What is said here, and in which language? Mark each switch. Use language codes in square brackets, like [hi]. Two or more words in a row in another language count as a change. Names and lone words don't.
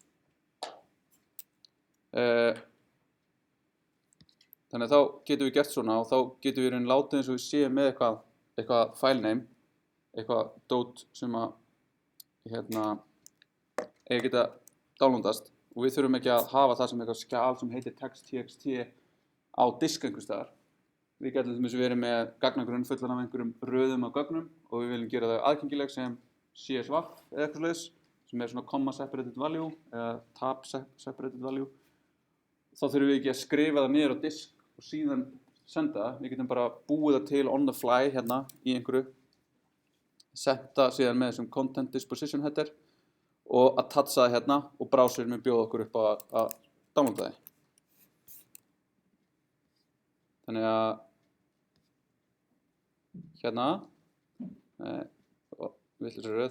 [is] Þannig að þá getum við gert svona og þá getum við í raun látið eins og við séum með eitthvað [en] file name, [is] eitthvað dot sem að eigi geta downloadast og við þurfum ekki að hafa það sem eitthvað skjal sem heitir text.txt á disk einhvers staðar. Við getum til dæmis verið með gagnagrunn fullan af einhverjum röðum af gögnum og við viljum gera það aðgengileg sem CSV eða eitthvað svoleiðis sem er svona [en] comma separated value [is] eða [en] tab separated value. [is] Þá þurfum við ekki að skrifa það niður á disk og síðan senda það. Við getum bara búið það til [en] on the fly [is] hérna í einhverju, senda síðan með þessum [en] content disposition header [is] og að attcha það hérna og browserinn mun bjóða okkur upp á að downloada það. Þannig að hérna, vitlaus röð.